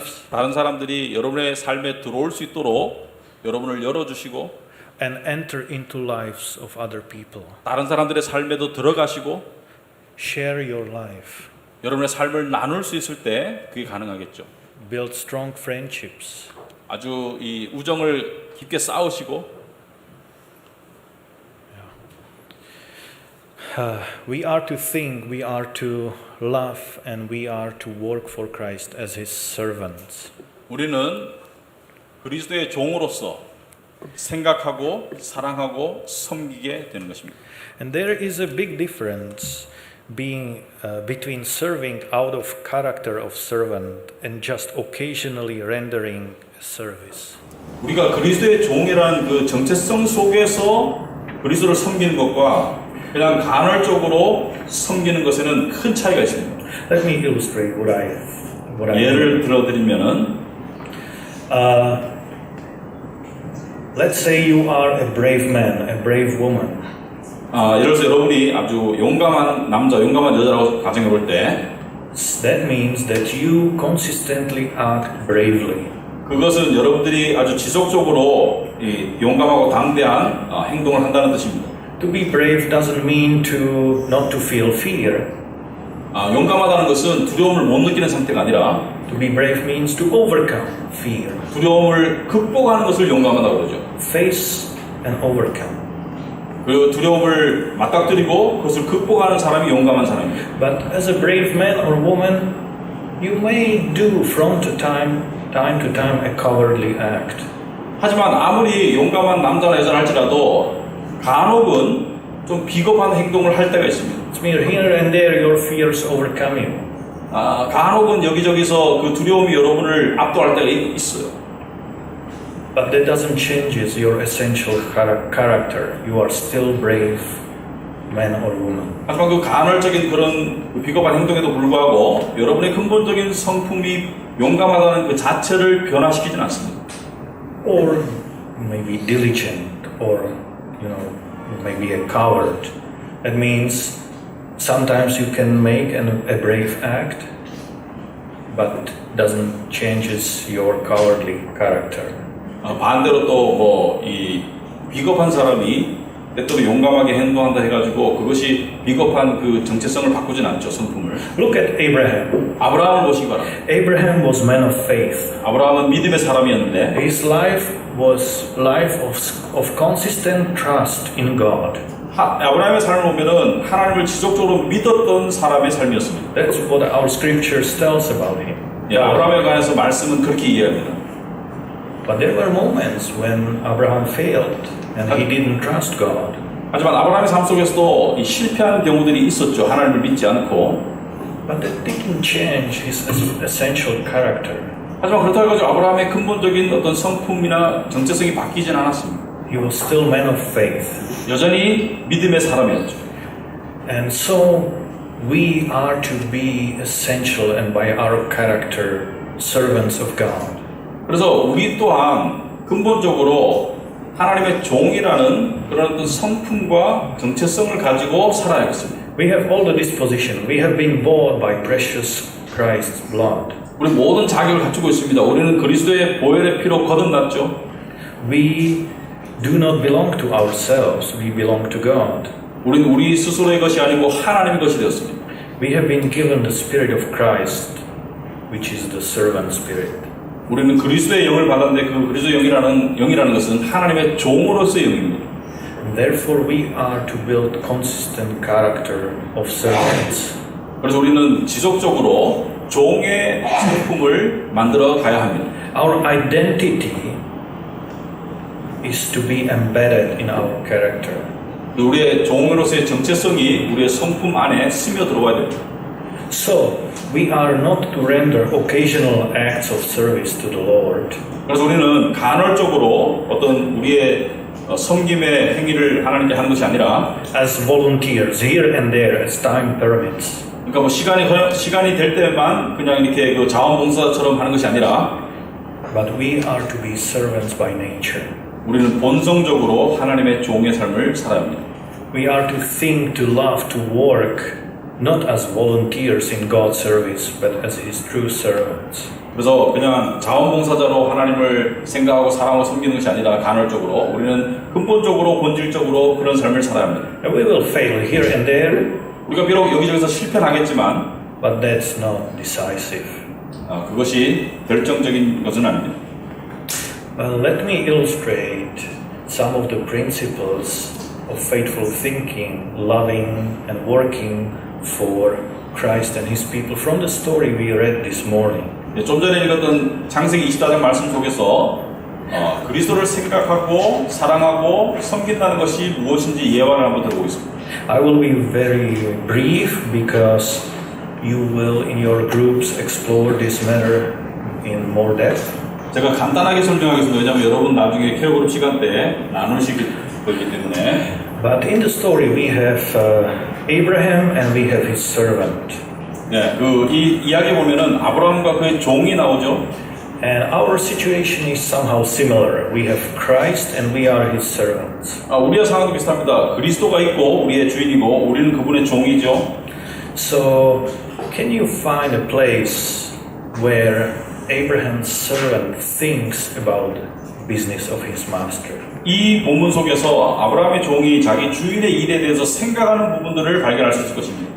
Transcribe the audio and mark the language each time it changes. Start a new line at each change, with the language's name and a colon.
Korean: 다른 사람들이 여러분의 삶에 들어올 수 있도록 여러분을 열어주시고
English: and enter into lives of other people.
Korean: 다른 사람들의 삶에도 들어가시고
English: Share your life.
Korean: 여러분의 삶을 나눌 수 있을 때 그게 가능하겠죠.
English: Build strong friendships.
Korean: 아주 이 우정을 깊게 쌓으시고
English: We are to think, we are to love, and we are to work for Christ as His servants.
Korean: 우리는 그리스도의 종으로서 생각하고 사랑하고 섬기게 되는 것입니다.
English: And there is a big difference between serving out of character of servant and just occasionally rendering service.
Korean: 우리가 그리스도의 종이라는 그 정체성 속에서 그리스도를 섬기는 것과 그냥 간헐적으로 섬기는 것에는 큰 차이가 있습니다.
English: Let me illustrate what I
Korean: 예를 들어드리면은
English: let's say you are a brave man, a brave woman.
Korean: 예를 들어서 여러분이 아주 용감한 남자, 용감한 여자라고 가정해 볼 때
English: That means that you consistently act bravely.
Korean: 그것은 여러분들이 아주 지속적으로 용감하고 당대한 행동을 한다는 뜻입니다.
English: To be brave doesn't mean not to feel fear.
Korean: 용감하다는 것은 두려움을 못 느끼는 상태가 아니라
English: To be brave means to overcome fear,
Korean: 두려움을 극복하는 것을 용감하다고 그러죠.
English: face and overcome.
Korean: 그 두려움을 맞닥뜨리고 그것을 극복하는 사람이 용감한 사람입니다.
English: But as a brave man or woman, you may do from time to time a cowardly act.
Korean: 하지만 아무리 용감한 남자나 여자라 할지라도 간혹은 좀 비겁한 행동을 할 때가 있습니다.
English: It's mere here and there your fears overcome you.
Korean: 간혹은 여기저기서 그 두려움이 여러분을 압도할 때가 있어요.
English: But that doesn't change your essential character. You are still brave man or woman.
Korean: 하지만 그 간헐적인 그런 그 비겁한 행동에도 불구하고 여러분의 근본적인 성품이 용감하다는 그 자체를 변화시키진 않습니다.
English: Or maybe diligent, or maybe a coward. That means sometimes you can make a brave act, but doesn't changes your cowardly character.
Korean: 반대로 또 이 비겁한 사람이 때때로 용감하게 행동한다 해가지고 그것이 비겁한 그 정체성을 바꾸진 않죠, 성품을.
English: Look at Abraham.
Korean: 아브라함을 보시기 바랍니다.
English: Abraham was man of faith.
Korean: 아브라함은 믿음의 사람이었는데
English: His life was life of consistent trust in God.
Korean: 아브라함의 삶을 보면은 하나님을 지속적으로 믿었던 사람의 삶이었습니다.
English: That's what our scriptures tells about him.
Korean: 아브라함에 관해서 말씀은 그렇게 이해합니다.
English: But there were moments when Abraham failed and he didn't trust God.
Korean: 하지만 아브라함의 삶 속에서도 이 실패하는 경우들이 있었죠. 하나님을 믿지 않고.
English: But that didn't change his essential character.
Korean: 하지만 그렇다고 해서 아브라함의 근본적인 어떤 성품이나 정체성이 바뀌진 않았습니다.
English: He was still man of faith.
Korean: 여전히 믿음의 사람이었죠.
English: And so we are to be essential and by our character servants of God.
Korean: 그래서 우리 또한 근본적으로 하나님의 종이라는 그런 어떤 성품과 정체성을 가지고 살아야겠습니다.
English: We have all the disposition. We have been bought by precious Christ's blood.
Korean: 우리 모든 자격을 갖추고 있습니다. 우리는 그리스도의 보혈의 피로 거듭났죠.
English: We do not belong to ourselves. We belong to God.
Korean: 우리는 우리 스스로의 것이 아니고 하나님의 것이 되었습니다.
English: We have been given the Spirit of Christ, which is the servant spirit.
Korean: 우리는 그리스도의 영을 받았는데 그 그리스도의 영이라는 것은 하나님의 종으로서의 영입니다.
English: Therefore, we are to build consistent character of servants.
Korean: 그래서 우리는 지속적으로 종의 성품을 만들어 가야 합니다.
English: Our identity is to be embedded in our character.
Korean: 우리의 종으로서의 정체성이 우리의 성품 안에 스며 들어와야 됩니다.
English: So, we are not to render occasional acts of service to the Lord.
Korean: 그래서 우리는 간헐적으로 어떤 우리의 섬김의 행위를 하나님께 하는 것이 아니라
English: As volunteers, here and there, as time permits.
Korean: 그러니까 뭐 시간이 될 때만 그냥 이렇게 그 자원봉사처럼 하는 것이 아니라
English: But we are to be servants by nature.
Korean: 우리는 본성적으로 하나님의 종의 삶을 살아야 합니다.
English: We are to think, to love, to work, not as volunteers in God's service, but as His true servants.
Korean: 그래서 그냥 자원봉사자로 하나님을 생각하고 사랑하고 섬기는 것이 아니라 간헐적으로 우리는 근본적으로 본질적으로 그런 삶을 살아야 합니다.
English: And we will fail here and there,
Korean: 우리가 비록 여기저기서 실패는 하겠지만
English: but that's not decisive.
Korean: 그것이 결정적인 것은 아닙니다.
English: Well, let me illustrate some of the principles of faithful thinking, loving, and working for Christ and His people from the story we read this morning.
Korean: 좀 전에 읽었던 창세기 24장 말씀 속에서 그리스도를 생각하고 사랑하고 섬긴다는 것이 무엇인지 예화를 한번 들어보겠습니다.
English: I will be very brief because you will in your groups explore this matter in more depth.
Korean: 제가 간단하게 설명하겠습니다. 왜냐하면 여러분 나중에 케어 그룹 시간 때 나누실 거기 때문에.
English: But in the story we have Abraham and we have his servant.
Korean: 네, 이 이야기 보면은 아브라함과 그의 종이 나오죠.
English: And our situation is somehow similar. We have Christ and we are his servants.
Korean: 우리의 상황도 비슷합니다. 그리스도가 있고 우리의 주인이고 우리는 그분의 종이죠.
English: So, can you find a place where Abraham's servant thinks about business of his master.
Korean: 이 본문 속에서 아브라함의 종이 자기 주인의 일에 대해서 생각하는 부분들을 발견할 수 있을 것입니다.